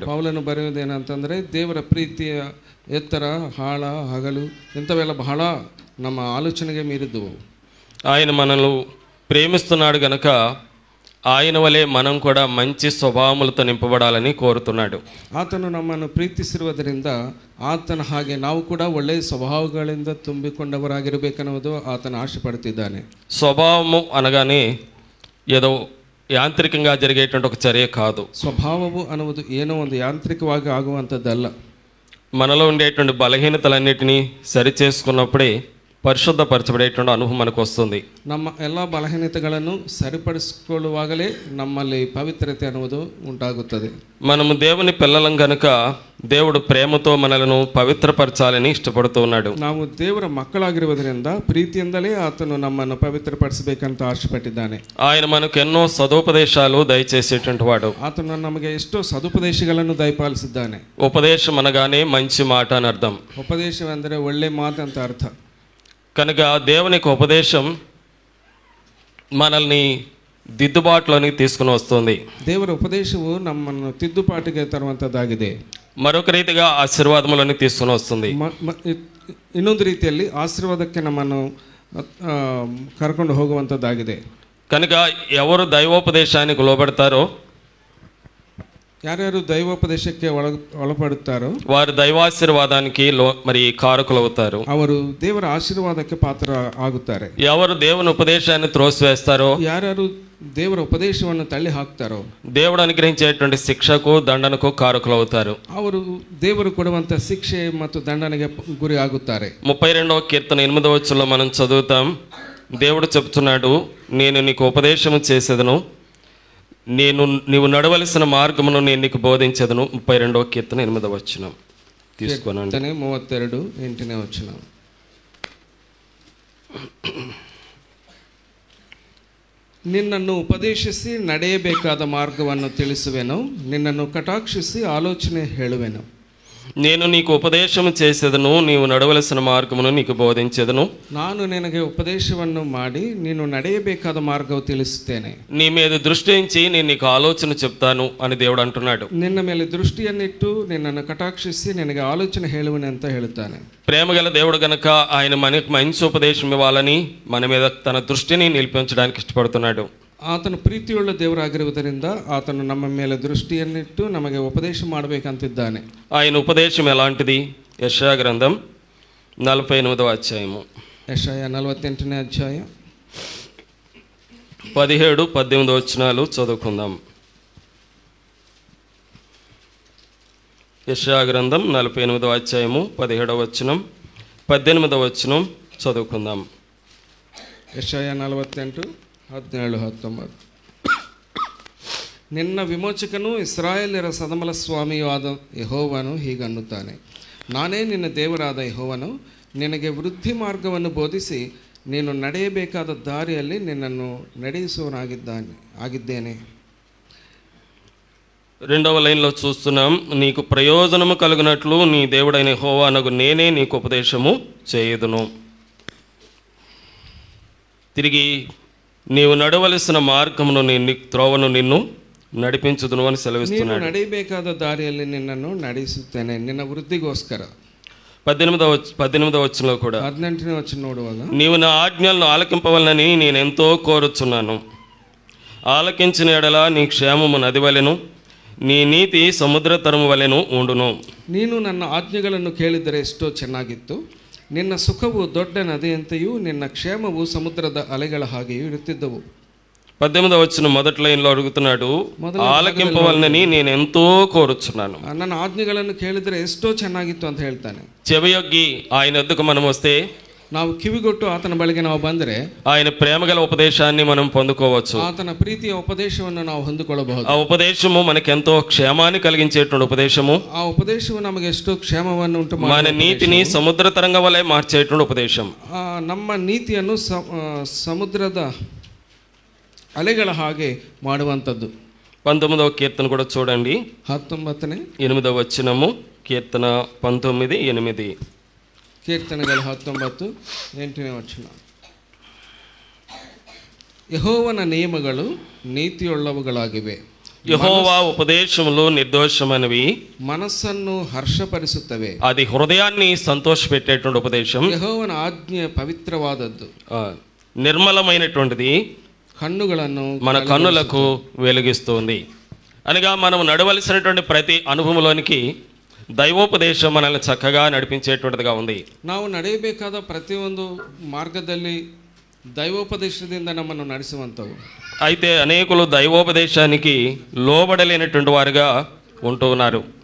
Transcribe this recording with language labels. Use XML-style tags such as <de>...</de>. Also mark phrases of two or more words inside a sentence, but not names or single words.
<kn>ಪೌಲನು ಬರೆಯುವುದೇನಂತಂದ್ರೆ ದೇವರ ಪ್ರೀತಿಯ ಎತ್ತರ, ಆಳ, ಹಗಲು ಇಂಥವೆಲ್ಲ ಬಹಳ ನಮ್ಮ ಆಲೋಚನೆಗೆ ಮೀರಿದ್ದವು.</kn> <te>ఆయన మనల్ని ప్రేమిస్తున్నాడు గనక ఆయన వలె మనం కూడా మంచి స్వభావములతో నింపబడాలని కోరుతున్నాడు.</te> <kn>ಆತನು ನಮ್ಮನ್ನು ಪ್ರೀತಿಸಿರುವುದರಿಂದ ಆತನ ಹಾಗೆ ನಾವು ಕೂಡ ಒಳ್ಳೆಯ ಸ್ವಭಾವಗಳಿಂದ ತುಂಬಿಕೊಂಡವರಾಗಿರಬೇಕನ್ನುವುದು ಆತನ ಆಶೆ ಪಡುತ್ತಿದ್ದಾನೆ.</kn> <te>స్వభావము అనగానే ఏదో యాంత్రికంగా జరిగేటువంటి ఒక చర్య కాదు.</te> <kn>ಸ್ವಭಾವವು ಅನ್ನುವುದು ಏನೋ ಒಂದು ಯಾಂತ್ರಿಕವಾಗಿ ಆಗುವಂಥದ್ದಲ್ಲ.</kn> <te>మనలో ఉండేటువంటి బలహీనతలన్నిటినీ సరిచేసుకున్నప్పుడే పరిశుద్ధపరచబడేటువంటి అనుభవం మనకు వస్తుంది.</te> <kn>ನಮ್ಮ ಎಲ್ಲ ಬಲಹೀನತೆಗಳನ್ನು ಸರಿಪಡಿಸಿಕೊಳ್ಳುವಾಗಲೇ ನಮ್ಮಲ್ಲಿ ಪವಿತ್ರತೆ ಅನ್ನುವುದು ಉಂಟಾಗುತ್ತದೆ.</kn> <te>మనము దేవుని పిల్లలం కనుక దేవుడు ప్రేమతో మనలను పవిత్రపరచాలని ఇష్టపడుతూ ఉన్నాడు.</te> <kn>ನಾವು ದೇವರ ಮಕ್ಕಳಾಗಿರುವುದರಿಂದ ಪ್ರೀತಿಯಿಂದಲೇ ಆತನು ನಮ್ಮನ್ನು ಪವಿತ್ರಪಡಿಸಬೇಕಂತ ಆಶೆಪಟ್ಟಿದ್ದಾನೆ.</kn> <te>ఆయన మనకు ఎన్నో సదుపదేశాలు దయచేసేటువంటి వాడు.</te> <kn>ಆತನು ನಮಗೆ ಎಷ್ಟೋ ಸದುಪದೇಶಗಳನ್ನು ದಯಪಾಲಿಸಿದ್ದಾನೆ.</kn> <te>ఉపదేశం అనగానే మంచి మాట అని అర్థం.</te> <kn>ಉಪದೇಶವೆಂದರೆ ಒಳ್ಳೆ ಮಾತು ಅಂತ ಅರ್ಥ.</kn> <te>కనుక దేవుని యొక్క ఉపదేశం మనల్ని దిద్దుబాటులోనికి తీసుకుని వస్తుంది.</te> <kn>ದೇವರ ಉಪದೇಶವು ನಮ್ಮನ್ನು ತಿದ್ದುಪಾಟಿಗೆ ತರುವಂಥದ್ದಾಗಿದೆ.</kn> <te>మరొక రీతిగా ఆశీర్వాదములను తీసుకుని వస్తుంది.</te> <kn>ಇನ್ನೊಂದು ರೀತಿಯಲ್ಲಿ ಆಶೀರ್ವಾದಕ್ಕೆ ನಮ್ಮನ್ನು ಕರ್ಕೊಂಡು ಹೋಗುವಂಥದ್ದಾಗಿದೆ.</kn> <te>కనుక ఎవరు దైవోపదేశానికి లోబడతారో,</te> <kn>ಯಾರ್ಯಾರು ದೈವೋಪದೇಶಕ್ಕೆ ಒಳಪಡುತ್ತಾರೋ</kn> <te>వారు దైవాశీర్వాదానికి మరి కారకులవుతారు.</te> <kn>ಅವರು ದೇವರ ಆಶೀರ್ವಾದಕ್ಕೆ ಪಾತ್ರ ಆಗುತ್ತಾರೆ.</kn> <te>ఎవరు దేవుని ఉపదేశాన్ని త్రోసివేస్తారో,</te> <kn>ಯಾರ್ಯಾರು ದೇವರ ಉಪದೇಶವನ್ನು ತಳ್ಳಿ ಹಾಕ್ತಾರೋ</kn> <te>దేవుడు అనుగ్రహించేటువంటి శిక్షకు దండనకు కారకులవుతారు.</te> <kn>ಅವರು ದೇವರು ಕೊಡುವಂತ ಶಿಕ್ಷೆ ಮತ್ತು ದಂಡನೆಗೆ ಗುರಿ ಆಗುತ್ತಾರೆ.</kn> <te>32వ కీర్తన 8వ వచనంలో మనం చదువుతాం. దేవుడు చెప్తున్నాడు, నేను నీకు ఉపదేశము చేసేదను, నీవు నడవలసిన మార్గమును నేను నీకు బోధించదను. 32వ కీర్తన 8వ వచనం తీసుకోనండి. 32:8వ వచనం.</te> <kn>ನಿನ್ನನ್ನು ಉಪದೇಶಿಸಿ ನಡೆಯಬೇಕಾದ ಮಾರ್ಗವನ್ನು ತಿಳಿಸುವೆನು, ನಿನ್ನನ್ನು ಕಟಾಕ್ಷಿಸಿ ಆಲೋಚನೆ ಹೇಳುವೆನು.</kn> <te>నేను నీకు ఉపదేశము చేసేదను, నీవు నడవలసిన మార్గమును నీకు బోధించెదను.</te> <kn>ನಾನು ನಿನಗೆ ಉಪದೇಶವನ್ನು ಮಾಡಿ ನೀನು ನಡೆಯಬೇಕಾದ ಮಾರ್ಗವು ತಿಳಿಸುತ್ತೇನೆ.</kn> <te>నీ మీద దృష్టి ఉంచి నేను నీకు ఆలోచన చెప్తాను అని దేవుడు అంటున్నాడు.</te> <kn>ನಿನ್ನ ಮೇಲೆ ದೃಷ್ಟಿಯನ್ನಿಟ್ಟು ನಿನ್ನನ್ನು ಕಟಾಕ್ಷಿಸಿ ನಿನಗೆ ಆಲೋಚನೆ ಹೇಳುವನೆ ಅಂತ ಹೇಳುತ್ತಾನೆ.</kn> <te>ప్రేమగల దేవుడు గనక ఆయన మనకు మంచి ఉపదేశం ఇవ్వాలని మన మీద తన దృష్టిని నిలిపించడానికి ఇష్టపడుతున్నాడు.</te> <kn>ಆತನು ಪ್ರೀತಿಯುಳ್ಳ ದೇವರಾಗಿರುವುದರಿಂದ ಆತನು ನಮ್ಮ ಮೇಲೆ ದೃಷ್ಟಿಯನ್ನಿಟ್ಟು ನಮಗೆ ಉಪದೇಶ ಮಾಡಬೇಕಂತಿದ್ದಾನೆ.</kn> <te>ఆయన ఉపదేశం ఎలాంటిది? యెషయా గ్రంథం 48వ అధ్యాయము. యెషయా 48వ అధ్యాయం 17-18 వచనాలు చదువుకుందాం. యెషయా గ్రంథం 48వ అధ్యాయము 17వ వచనం 18వ వచనం చదువుకుందాం. యెషయా 48:17-19.</te> <kn>ನಿನ್ನ ವಿಮೋಚಕನು ಇಸ್ರಾಯೇಲ್ಯರ ಸದಮಲ ಸ್ವಾಮಿಯೂ ಆದ ಯೆಹೋವನು ಹೀಗನ್ನುತ್ತಾನೆ, ನಾನೇ ನಿನ್ನ ದೇವರಾದ ಯೆಹೋವನು, ನಿನಗೆ ವೃದ್ಧಿ ಮಾರ್ಗವನ್ನು ಬೋಧಿಸಿ ನೀನು ನಡೆಯಬೇಕಾದ ದಾರಿಯಲ್ಲಿ ನಿನ್ನನ್ನು ನಡೆಸುವನಾಗಿದ್ದೇನೆ.</kn> <te>2వ లైన్లో చూస్తున్నాం, నీకు ప్రయోజనము కలుగునట్లు నీ దేవుడైన యెహోవా అనగు నేనే నీకు ఉపదేశము చేయుదును. తిరిగి నీవు నడవలసిన మార్గమును త్రోవను నిన్ను నడిపించుదును అని సెలవిస్తున్నాడు.</te> <kn>ನಡೆಯಬೇಕಾದ ದಾರಿಯಲ್ಲಿ ನಿನ್ನನ್ನು ನಡೆಸುತ್ತೇನೆ ನಿನ್ನ ವೃದ್ಧಿಗೋಸ್ಕರ.</kn> <te>18వ వచనంలో కూడా</te> <kn>18ನೇ ವಚನ ನೋಡುವಾಗ,</kn> <te>నీవు నా ఆజ్ఞలను ఆలకింపవలనని నేనెంతో కోరుచున్నాను. ఆలకించిన ఎడల నీ క్షేమము నది వలెను, నీ నీతి సముద్ర తరము వలెను ఉండును.</te> <kn>ನೀನು ನನ್ನ ಆಜ್ಞೆಗಳನ್ನು ಕೇಳಿದರೆ ಎಷ್ಟೋ ಚೆನ್ನಾಗಿತ್ತು, ನಿನ್ನ ಸುಖವು ದೊಡ್ಡ ನದಿಯಂತೆಯೂ ನಿನ್ನ ಕ್ಷೇಮವು ಸಮುದ್ರದ ಅಲೆಗಳ ಹಾಗೆಯೂ ಇರುತ್ತಿದ್ದವು.</kn> <te>18వ వచనం మొదటి లైన్లో అడుగుతున్నాడు, ఆలకింపవలనని నేను ఎంతో కోరుచున్నాను.</te> <kn>ನನ್ನ ಆಜ್ಞೆಗಳನ್ನು ಕೇಳಿದರೆ ಎಷ್ಟೋ ಚೆನ್ನಾಗಿತ್ತು ಅಂತ ಹೇಳ್ತಾನೆ.</kn> <te>చెవియొగ్గి ఆయన వద్దకు మనం వస్తే,</te> <kn>ನಾವು ಕಿವಿಗೊಟ್ಟು ಆತನ ಬಳಿಗೆ ನಾವು ಬಂದರೆ</kn> <te>ఆయన ప్రేమగల ఉపదేశాన్ని మనం పొందుకోవచ్చు.</te> <kn>ಆತನ ಪ್ರೀತಿಯ ಉಪದೇಶವನ್ನು ನಾವು ಹೊಂದಿಕೊಳ್ಳಬಹುದು.</kn> <te>ఆ ఉపదేశము మనకెంతో క్షేమాన్ని కలిగించేటువంటి ఉపదేశము,</te> <kn>ಆ ಉಪದೇಶವು ನಮಗೆ ಎಷ್ಟೋ ಕ್ಷೇಮವನ್ನು ಉಂಟು</kn> <te>మన నీతిని సముద్ర తరంగం వలె మార్చేటువంటి ఉపదేశం.</te> <kn>ನಮ್ಮ ನೀತಿಯನ್ನು ಸಮುದ್ರದ ಅಲೆಗಳ ಹಾಗೆ ಮಾಡುವಂಥದ್ದು.</kn> <te>19వ కీర్తన కూడా చూడండి,</te> <kn>19ನೇ</kn> <te>8వ వచనము, కీర్తన 19:8.</te> <kn>ಕೀರ್ತನೆಗಳು 19:8ನೇ ವಚನ. ಯೆಹೋವನ ನಿಯಮಗಳು ನೀತಿಯುಳ್ಳವುಗಳಾಗಿವೆ,</kn> <te>యెహోవా ఉపదేశములు నిర్దోషమైనవి,</te> <kn>ಮನಸ್ಸನ್ನು ಹರ್ಷಪರಿಸುತ್ತವೆ.</kn> <te>అది హృదయాన్ని సంతోషపెట్టేటువంటి ఉపదేశం.</te> <kn>ಯೆಹೋವನ ಆಜ್ಞ ಪವಿತ್ರವಾದದ್ದು,</kn> <te>నిర్మలమైనటువంటిది,</te> <kn>కన్నుಗಳನ್ನು</kn> <te>మన కన్నులకు వెలిగిస్తుంది. అనగా మనం నడవలసినటువంటి ప్రతి అనుభవంలోనికి దైవోపదేశం మనల్ని చక్కగా నడిపించేటువంటిదిగా ఉంది.</te> <kn>ನಾವು ನಡೆಯಬೇಕಾದ ಪ್ರತಿಯೊಂದು ಮಾರ್ಗದಲ್ಲಿ ದೈವೋಪದೇಶದಿಂದ ನಮ್ಮನ್ನು ನಡೆಸುವಂಥವು.</kn> <te>అయితే అనేకులు దైవోపదేశానికి లోబడలేనటువంటి వారుగా ఉంటూ ఉన్నారు.</te>